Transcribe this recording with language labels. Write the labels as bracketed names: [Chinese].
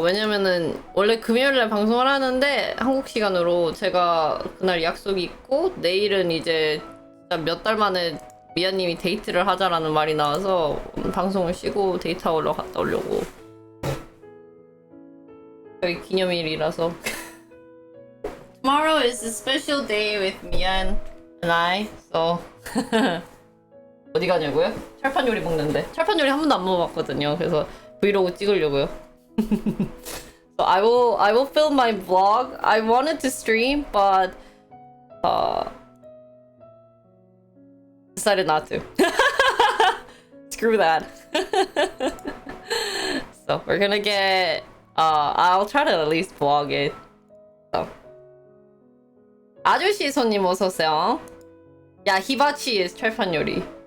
[Korean] 왜냐면은 원래 금요일날 방송을 하는데 한국 시간으로 제가 그날 약속이 있고 내일은 이제 몇 달 만에 미아님이 데이트를 하자라는 말이 나와서 방송을 쉬고 데이트하러 갔다 오려고. 저희 기념일이라서. [English] Tomorrow is a special day with Mian and I, so [Korean] 어디 가냐고요? 철판 요리 먹는데. 철판 요리 한 번도 안 먹어봤거든요. 그래서 브이로그 찍으려고요. [English] So I will film my vlog. I wanted to stream, but decided not to. Screw that. So we're gonna get. I'll try to at least vlog it. So. [Korean] 아저씨 손님 어서오세요. 야, 히바치 is 철판 요리.